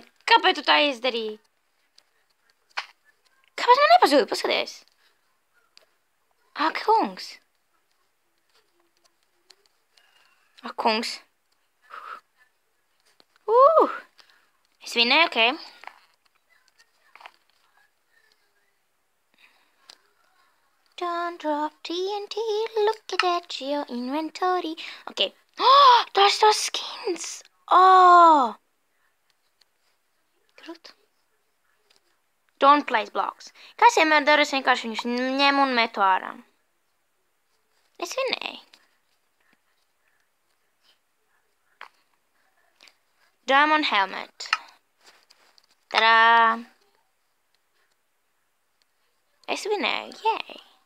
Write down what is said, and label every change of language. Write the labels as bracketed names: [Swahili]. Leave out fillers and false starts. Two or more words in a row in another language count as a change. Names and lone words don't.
[Latvian] Kāpēc tu tā izdarīji? Kāpēc man nepazūd? Paskaties! Ak, kungs! Ak, kungs. Es vinnēju, ok. [English] Don't drop TNT, look at your inventory. [Latvian] Ok. Tas tos skins. Krūt. [English] Don't place blocks. [Latvian] Kā es vienmēr daru, es vienkārši viņus ņemu un metu ārā. Es vinnēju. [English] Diamond helmet. [Latvian] Tadā! Es vinnēju, yay!